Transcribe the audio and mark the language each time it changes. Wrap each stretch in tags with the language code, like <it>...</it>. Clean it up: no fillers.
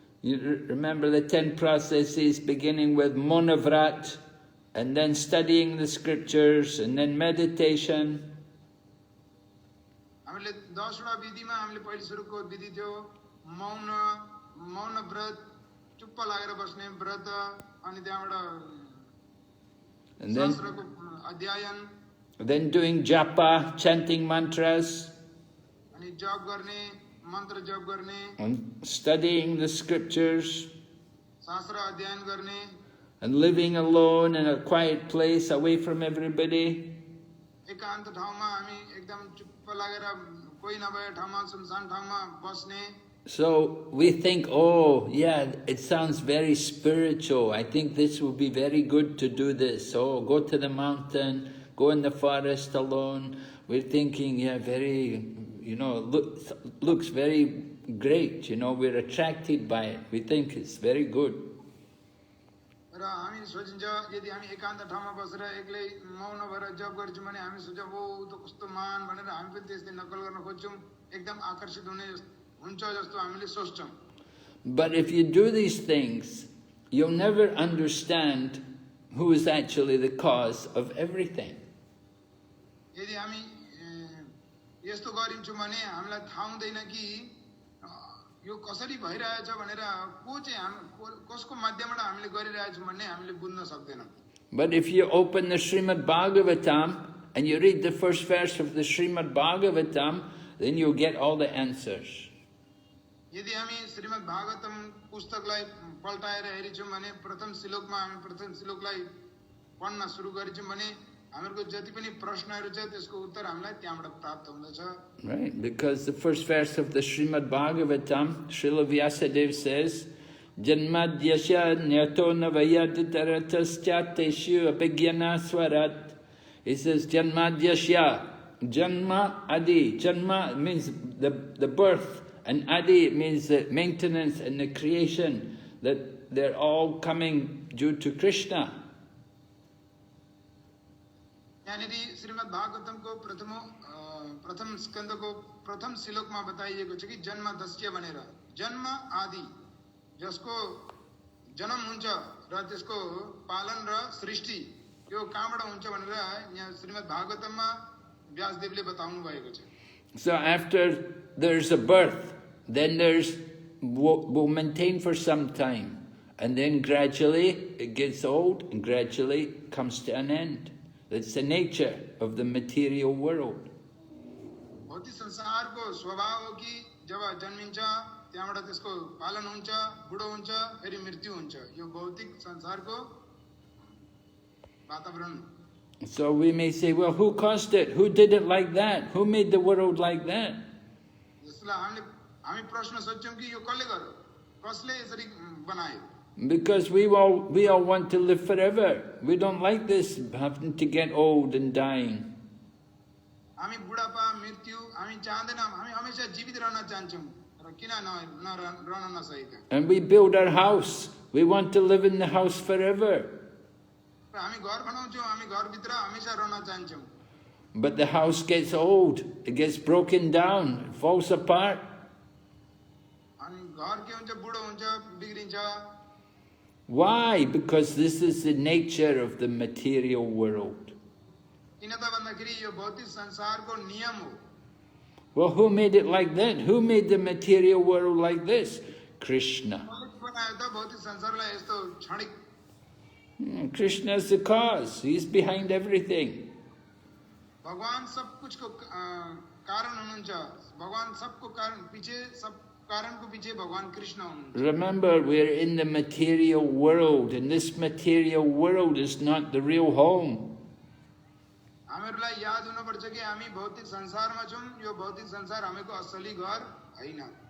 <en>You remember the 10 processes beginning with monavrat, and then studying the scriptures, and then meditation.</en> <ne>हामीले 10 वटा विधिमा हामीले पहिले सुरुको विधि थियो मौन व्रत, चुप्प लागेर बस्ने व्रत, अनि त्यहाँबाट शास्त्रको अध्ययन,</ne> <en>then doing japa, chanting mantras,</en> <ne>अनि जप गर्ने, मन्त्र जप गर्ने,</ne> <en>and studying the scriptures,</en> <ne>शास्त्र अध्ययन गर्ने,</ne> <en>and living alone in a quiet place away from everybody.</en> <ne>एकान्त ठाउँमा हामी एकदम चुप्प लागेर कोही नभए ठाउँमा सुनसान ठाउँमा बस्ने.</ne> <en>So we think, oh, yeah, it sounds very spiritual. I think this will be very good to do this. Oh, go to the mountain, go in the forest alone. We're thinking, yeah, very, looks very great. We're attracted by it. We think it's very good.</en> <ne>र हामी सोचिन्छ यदि हामी एकान्त ठाउँमा बसेर एक्लै मौन भएर जप गर्छौँ भने हामी सोच्छौँ ओ त कस्तो मान भनेर हामी पनि त्यसले नकल गर्न खोज्छौँ एकदम आकर्षित हुन्छ जस्तो हामीले सोच्छौँ.</ne> <en>But if you do these things, you'll never understand who is actually the cause of everything.</en> <ne>यदि हामी यस्तो गरिन्छौँ भने हामीलाई थाहा हुँदैन कि यो कसरी भइरहेछ भनेर को चाहिँ कसको माध्यमबाट हामीले गरिरहेछौँ भन्ने हामीले बुझ्न सक्दैनौँ.</ne> <en>But if you open the Srimad Bhagavatam and you read the first verse of the Srimad Bhagavatam, then you'll get all the answers.</en> <ne>यदि हामी श्रीमद् भागवतम पुस्तकलाई पल्टाएर हेरिछौँ भने प्रथम श्लोकमा हामी प्रथम श्लोकलाई पढ्न सुरु गरिछौँ भने हामीहरूको जति पनि प्रश्नहरू छ त्यसको उत्तर हामीलाई त्यहाँबाट प्राप्त हुँदछ.</ne> <en>Right, because the first verse of the Srimad Bhagavatam, Srila Vyasadeva says,</en> <sa>Janmadyasya nyato navayaditaratasya teshu abhigyana swarat.</sa> <en>He says, Janmadyasya, Janma Adi. Janma means the birth, and Adi means the maintenance and the creation, that they're all coming due to Krishna.</en> <ne>यहाँनिर श्रीमद् भागवतमको प्रथम स्कन्धको प्रथम श्लोकमा बताइएको छ कि जन्म दस्य भनेर जन्म आदि जसको जन्म हुन्छ र त्यसको पालन र सृष्टि यो कहाँबाट हुन्छ भनेर यहाँ श्रीमद् भागवतममा व्यासदेवले बताउनु भएको छ.</ne> <en>So after there's a birth, then we'll maintain for some time, and then gradually it gets old and gradually comes to an end. That's the nature of the material world.</en> <ne>भौतिक संसारको स्वभाव हो कि जब जन्मिन्छ त्यहाँबाट त्यसको पालन हुन्छ, बुढो हुन्छ, फेरि मृत्यु हुन्छ. यो भौतिक संसारको वातावरण.</ne> <en>So we may say, well, who caused it? Who did it like that? Who made the world like that?</en> <ne>यसलाई हामी प्रश्न सोच्छौँ कि यो कसले गर्यो, कसले यसरी बनायो.</ne> <en>Because we all want to live forever. We don't like this having to get old and dying.</en> <ne>हामी बुढापा मृत्यु हामी चाहदैनौँ, हामी हमेशा जीवित रहन चाहन्छौँ र किन रहन नसकेका.</ne> <en>And we build our house. We want to live in the house forever.</en> <ne>र हामी घर बनाउँछौँ, हामी घरभित्र हमेशा रहन चाहन्छौँ.</ne> <en>But the house gets old. It gets broken down. It falls apart.</en> <ne>अनि घर के हुन्छ, बुढो हुन्छ, बिग्रिन्छ.</ne> <en>Why? Because this is the nature of the material world.</en> <ne>किन त भन्दाखेरि यो भौतिक संसारको नियम हो.</ne> <en>Well, who made it like that? Who made the material world like this? Krishna.</en> <ne>बनायो त भौतिक संसारलाई यस्तो क्षणिक.</ne> <en>Krishna is the cause. He's behind everything.</en> <ne>भगवान सब कुछको कारण हुनुहुन्छ. भगवान सबको कारण पीछे सब कारणको पीछे भगवान कृष्ण हुनुहुन्छ.</ne> <en>Remember, we're in the material world, and this material world is not the real home.</en> <ne>हामीहरूलाई याद हुनुपर्छ कि हामी भौतिक संसारमा छौँ. यो भौतिक संसार हामीको असली घर हैन.</ne>